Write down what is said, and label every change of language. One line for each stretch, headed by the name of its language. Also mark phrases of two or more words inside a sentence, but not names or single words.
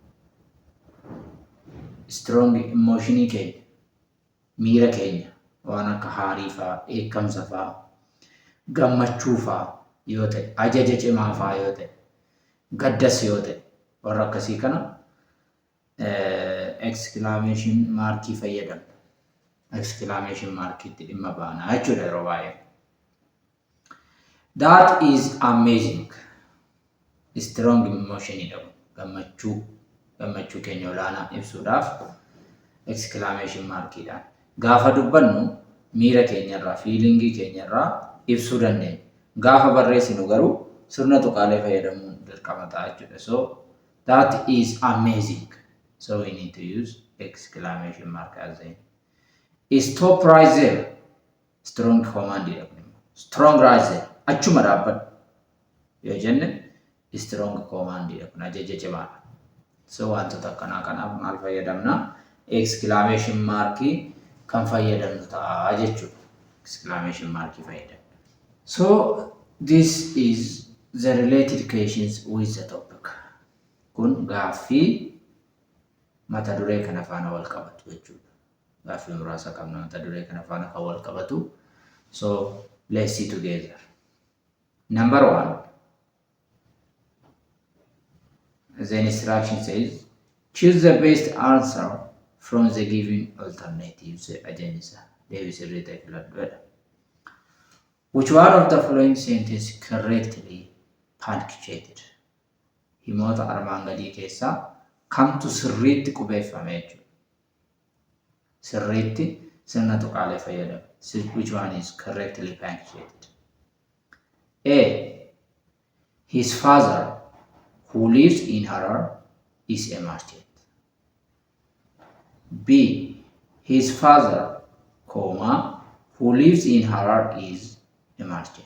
English: Strong emotion
Oromo: keenya, miira keenya, waan akka haarii fa'aa, eekamsa fa'aa, gammachuu fa'aa yoo ta'e, ajaja cimaa fa'aa yoo ta'e, gaddas yoo ta'e, warra akkasii kana
English: exclamation mark
Oromo: fayyadamna.
English: Exclamation mark
Oromo: itti dhimma baana jechuudha yeroo baay'ee.
English: That is amazing. Strong emotion jedhamu.
Oromo: Gammachuu keenya olaanaa ibsuudhaaf
English: exclamation mark
Oromo: dhaan. Gaafa dubbannu miira keenyarraa, feelingii keenyarraa ibsuu dandeenya. Gaafa barreessinu garuu sirna tuqaalee fayyadamuun dirqama ta'a jechuudha.
English: So that is amazing. So we need to use exclamation mark as a stop right there. Strong command jedhamu. Strong right there.
Oromo: Achuma dhaabbadhu. Yoo jenne
English: strong command
Oromo: jedhamu. Ajaja cimaadha. So wantoota akkanaa kanaaf maal fayyadamna?
English: Exclamation mark
Oromo: kan fayyadamnu ta'a jechuudha.
English: Exclamation mark
Oromo: fayyadamna.
English: So this is the related questions with the topic.
Oromo: Kun gaaffii mata duree kana faana wal qabatu jechuudha. Gaaffii muraasa qabna mata duree kana faana kan wal qabatu.
English: So let's see together. Number 1. The instruction says choose the best answer from the given alternatives. Which one of the following sentences correctly punctuated?
Oromo: Himoota armaan gadii keessaa kamtu sirriitti qubeeffame jechuudha. Sirriitti sirna tuqaalee fayyadame.
English: Which one is correctly punctuated? A. His father, who lives in Harar, is a merchant. B. His father, who lives in Harar, is a merchant.